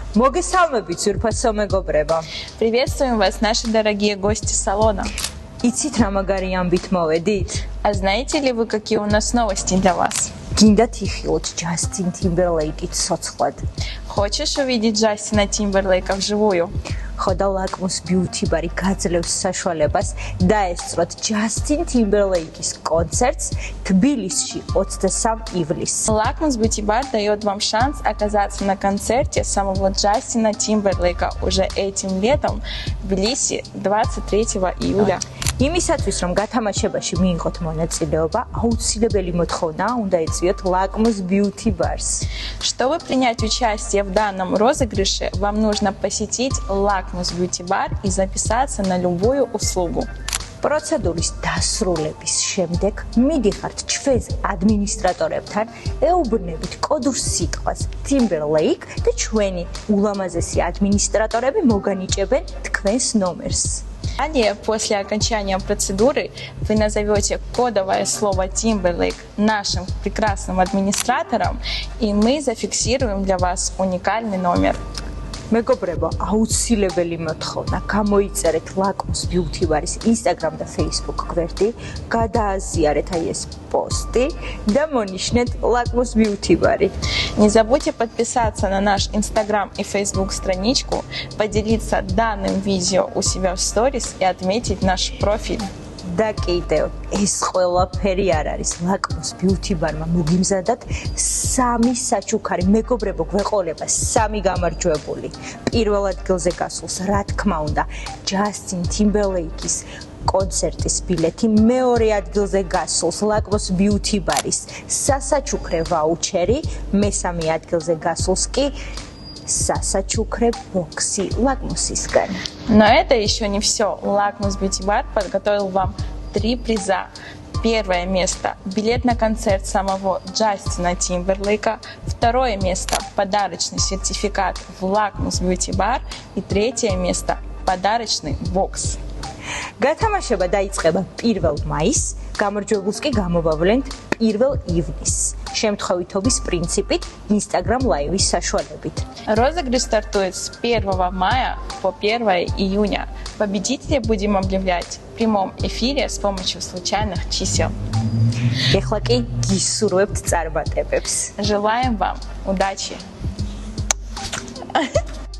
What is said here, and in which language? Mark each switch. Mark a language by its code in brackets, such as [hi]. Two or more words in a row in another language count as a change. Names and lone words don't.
[ka] Мოგესალმებით, ძვირფასო მეგობრებო. [ru] Приветствуем вас, наши дорогие гости салона. [ka] იცით რა მაგარი ამბით მოვედით? [ru] А знаете ли вы, какие у нас новости для вас? [ka] გინდათ იხილოთ ჯასტინ ტიმბერლეიკით ცოცხლად. [ru] Хочешь увидеть Джастина Тимберлейка вживую? [ka] ხო და ლაკმუს ბიუთი ბარი გაძლევს საშუალებას დაესწროთ ჯასტინ ტიმბერლეიკის კონცერტს თბილისში 23 ივლისს. [ru] Лакмус Beauty Bar дает вам шанс оказаться на концерте самого Джастина Тимберлейка уже этим летом в Тбилиси 23 июля. [ka] იმისათვის რომ გათამაშებაში მიიღოთ მონაწილეობა, აუცილებელი მოთხოვნა უნდა ეწვიოთ ლაკმუს ბიუთი ბარს. [ru] Чтобы принять участие в данном розыгрыше, вам нужно посетить Лакмус Beauty Bar и записаться на любую услугу. [ka] პროცედურის დასრულების შემდეგ მიდიხართ ჩვენს ადმინისტრატორებთან, ეუბნებით კოდურ ситყვას Timberlake და ჩვენი ულამაზესი ადმინისტრატორები მოგანიჭებენ თქვენს ნომერს. [ru] Далее, после окончания процедуры, вы назовете кодовое слово Timberlake нашим прекрасным администраторам, и мы зафиксируем для вас уникальный номер. [ka] მეგობრებო, აუცილებელი მოთხოვნა, გამოიწერეთ ლაკმუს ბიუთი ბარის Instagram და Facebook გვერდი, გადააზიარეთ აი ეს პოსტი და მონიშნეთ ლაკმუს ბიუთი ბარი. [ru] Не забудьте подписаться на наш Instagram и Facebook страничку, поделиться данным видео у себя в сторис и отметить наш профиль. [ka] და კიდევ ეს ყველაფერი არ არის ლაკმუს ბიუთი ბარმა მოგიმზადათ 3 საჩუქარი მეგობრებო გვეყოლება 3 გამარჯვებული პირველ ადგილზე გასულს რა თქმა უნდა ჯასტინ ტიმბერლეიკის კონცერტის ბილეთი მეორე ადგილზე გასულს ლაკმუს ბიუთი ბარის სასაჩუქრე ვაუჩერი მესამე ადგილზე გასულს კი სასაჩუქრე бокси лакмусისგან. [ru] Но это еще не все. Лакмус Beauty Bar подготовил вам 3 приза. Первое место – билет на концерт самого Джастина Тимберлейка. Второе место – подарочный сертификат в Лакмус Beauty Bar. И третье место – подарочный бокс. [ka] გათამაშება დაიწყება 1 მაისს, გამარჯვებულს კი გამოვავლენთ 1 ივნისს. შემთხვევითობის принципით Instagram Live-ის საშუალებით. [ru] Розыгрыш стартует с 1 мая по 1 июня. Победителей будем объявлять в прямом эфире с помощью случайных чисел. [ka] ეხლა კი გისურვებთ წარმატებებს. [ru] Желаем вам удачи!